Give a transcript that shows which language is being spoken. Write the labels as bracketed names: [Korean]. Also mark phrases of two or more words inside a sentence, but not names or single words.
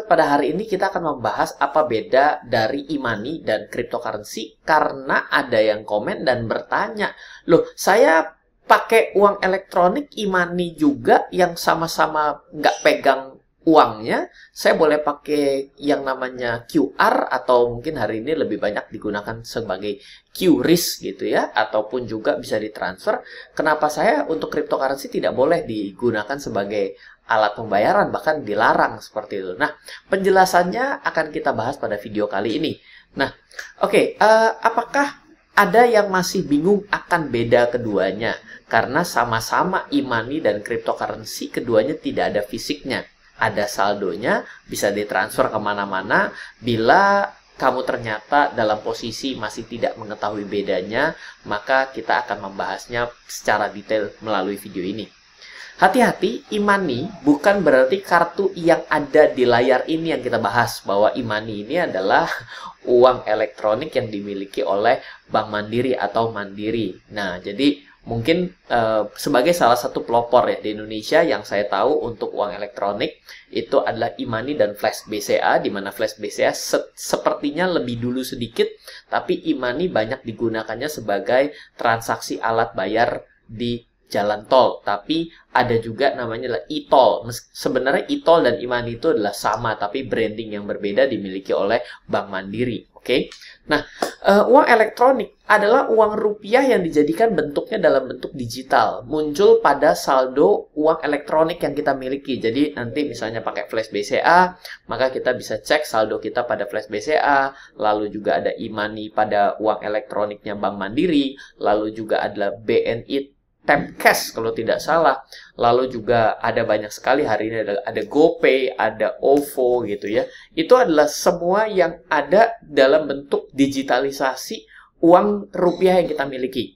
[Indonesian] Pada hari ini kita akan membahas apa beda dari e-money dan cryptocurrency, karena ada yang komen dan bertanya, loh saya pakai uang elektronik e-money juga yang sama-sama nggak pegang uangnya, saya boleh pakai yang namanya QR atau mungkin hari ini lebih banyak digunakan sebagai QRIS gitu ya, ataupun juga bisa ditransfer. Kenapa saya untuk cryptocurrency tidak boleh digunakan sebagai alat pembayaran, bahkan dilarang seperti itu. Nah, penjelasannya akan kita bahas pada video kali ini. Nah, oke, apakah ada yang masih bingung akan beda keduanya? Karena sama-sama e-money dan cryptocurrency, keduanya tidak ada fisiknya. Ada saldonya, bisa ditransfer kemana-mana. Bila kamu ternyata dalam posisi masih tidak mengetahui bedanya, maka kita akan membahasnya secara detail melalui video ini. Hati-hati, e-money bukan berarti kartu yang ada di layar ini yang kita bahas. Bahwa e-money ini adalah uang elektronik yang dimiliki oleh Bank Mandiri atau Mandiri. Nah, jadi mungkin sebagai salah satu pelopor ya di Indonesia yang saya tahu untuk uang elektronik itu adalah e-money dan Flash BCA, di mana Flash BCA sepertinya lebih dulu sedikit, tapi e-money banyak digunakannya sebagai transaksi alat bayar di jalan tol, tapi ada juga namanya adalah e-tol. Sebenarnya e-tol dan e-money itu adalah sama, tapi branding yang berbeda dimiliki oleh Bank Mandiri. Oke, nah uang elektronik adalah uang rupiah yang dijadikan bentuknya dalam bentuk digital, muncul pada saldo uang elektronik yang kita miliki. Jadi nanti misalnya pakai Flash BCA, maka kita bisa cek saldo kita pada Flash BCA, lalu juga ada e-money pada uang elektroniknya Bank Mandiri, lalu juga ada BNI Tap Cash kalau tidak salah. Lalu juga ada banyak sekali hari ini ada GoPay, ada OVO gitu ya. Itu adalah semua yang ada dalam bentuk digitalisasi uang rupiah yang kita miliki.